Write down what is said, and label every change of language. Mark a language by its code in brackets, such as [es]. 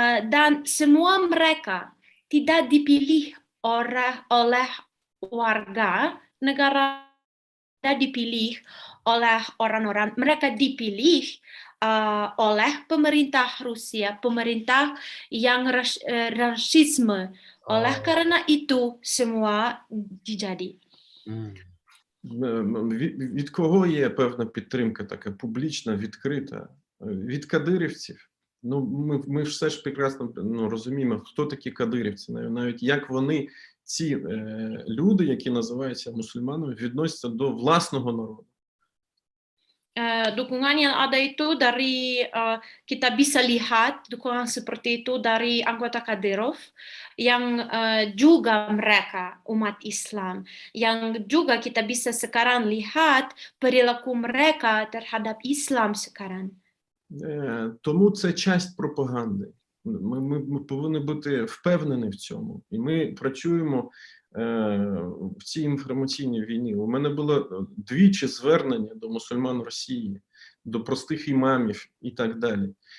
[id] dan semua mereka tidak dipilih oleh warga negara, tidak dipilih oleh orang-orang, mereka dipilih oleh pemerintah Rusia, pemerintah yang rasisme. Oleh karena itu semua dijadi. [uk] Від кого є певна підтримка така публічна, відкрита? Від кадирівців. Ну, ми все ж прекрасно розуміємо, хто такі кадирівці, навіть як вони, ці люди, які називаються мусульманами, відносяться до власного народу. [id] Dukungan yang ada itu dari kita bisa lihat dukungan seperti itu dari anggota Kadyrov yang juga mereka umat Islam, yang juga kita bisa sekarang lihat perilaku mereka terhadap Islam sekarang. [uk] Тому це часть пропаганди. Ми повинні бути впевнені в цьому. І ми працюємо в цій інформаційній війні. У мене було двічі звернення до мусульман Росії, до простих імамів і так далі.